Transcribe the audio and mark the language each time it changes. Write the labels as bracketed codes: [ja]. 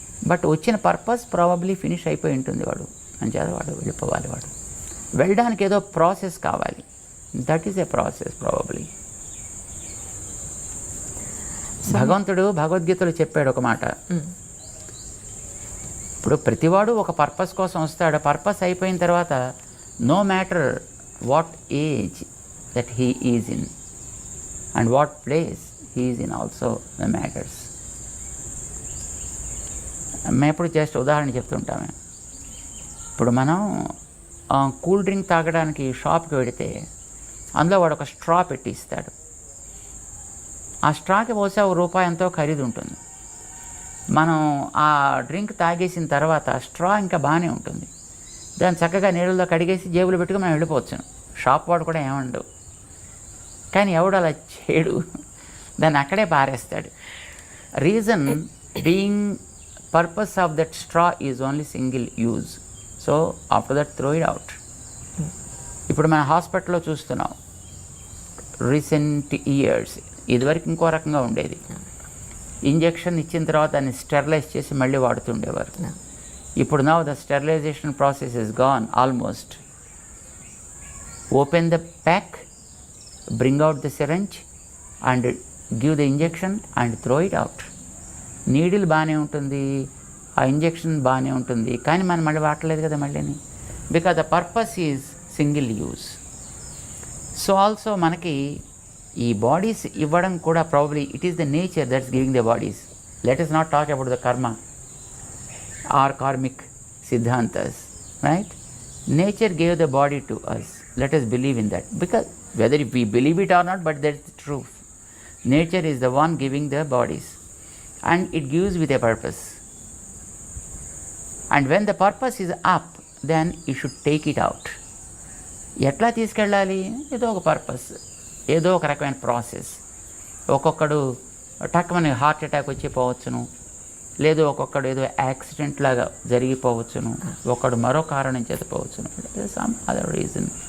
[te] But వచ్చిన purpose probably finish అయిపోయి ఉంటుంది. వాడు అంచేత వాడు వెళ్ళిపోవాలి. వాడు వెళ్ళడానికి ఏదో ప్రాసెస్ కావాలి. [en] That is a process probably. [te] భగవంతుడు భగవద్గీతలో చెప్పాడు ఒక మాట. ఇప్పుడు ప్రతివాడు ఒక పర్పస్ కోసం వస్తాడు. పర్పస్ అయిపోయిన తర్వాత [en] no matter what age that he is in and what place he is in also matters. [te] మేము ఇప్పుడు జస్ట్ ఉదాహరణ చెప్తుంటాము. ఇప్పుడు మనం కూల్ డ్రింక్ తాగడానికి షాప్కి వెళితే అందులో వాడు ఒక స్ట్రా పెట్టి ఇస్తాడు. ఆ స్ట్రాకి పోసే ₹1 ఎంతో ఖరీదు ఉంటుంది. మనం ఆ డ్రింక్ తాగేసిన తర్వాత స్ట్రా ఇంకా బాగానే ఉంటుంది. దాన్ని చక్కగా నీళ్ళలో కడిగేసి జేబులో పెట్టుకుని మనం వెళ్ళిపోవచ్చును. షాప్ వాడు కూడా ఏమండు. కానీ ఎవడు అలా చేయడు, దాన్ని అక్కడే పారేస్తాడు. [en] Reason being purpose of that straw is only single use. So after that throw it out. [te] ఇప్పుడు మన హాస్పిటల్లో చూస్తున్నాం [en] Recent years. [te] ఇదివరకు ఇంకో రకంగా ఉండేది. ఇంజెక్షన్ ఇచ్చిన తర్వాత దాన్ని స్టెరిలైజ్ చేసి మళ్ళీ వాడుతుండేవారు. [en] ఇప్పుడు now the sterilization process is gone almost. Open the pack, bring out the syringe and give the injection and throw it out. [te] Needle బాగానే ఉంటుంది, ఆ ఇంజెక్షన్ బాగానే ఉంటుంది, కానీ మనం మళ్ళీ వాడలేదు కదా మళ్ళీని. [en] Because the purpose is single use. So also [te] మనకి ఈ బాడీస్ ఇవ్వడం కూడా [en] Probably it is the nature that's giving the bodies. లెట్ us not talk about the karma or karmic siddhantas, right? Nature gave the body to us. Let us believe in that, because whether we believe it or not, but that's the truth. Nature is the one giving the bodies and it gives with a purpose. And when the purpose is up, then you should take it out. [te] ఎట్లా తీసుకెళ్ళాలి? ఏదో ఒక purpose, ఏదో ఒక రకమైన process. ఒక్కొక్కడు టక్కుమని heart attack వచ్చి పోవచ్చును, లేదు ఒక్కొక్కడు ఏదో యాక్సిడెంట్ లాగా జరిగిపోవచ్చును, ఒకడు మరో కారణం చేత పోవచ్చును, [en] Some other reason.